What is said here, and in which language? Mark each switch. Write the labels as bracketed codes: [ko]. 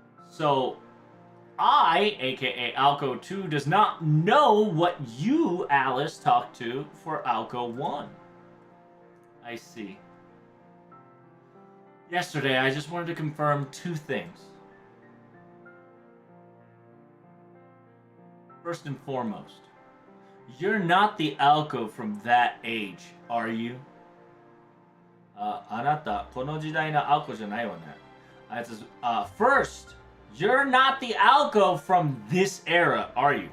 [en] So, I, aka Aoko 2, does not know what you, Alice, talked to for Aoko 1. I see. Yesterday, I just wanted to confirm two things. First and foremost, you're not the Aoko from that age, are you? [ja] あなた、この時代のAokoじゃないわね。 [en] It says, first, you're not the Aoko from this era, are you?